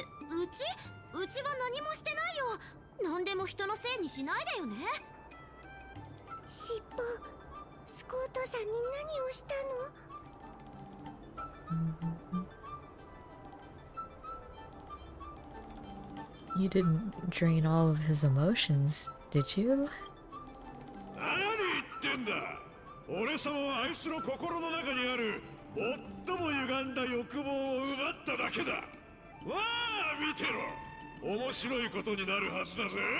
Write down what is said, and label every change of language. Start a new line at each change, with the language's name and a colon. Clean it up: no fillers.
Japanese: うちは何もしてないよ。何でも人のせいにしないでよね。尻尾、スコートさんに何をしたの？
English: You didn't drain all of his emotions, did you?
Japanese: 何言ってんだ。俺様はあいつの心の中にある最も歪んだ欲望を奪っただけだ。わあ、見てろ。面白いことになるはずだぜ。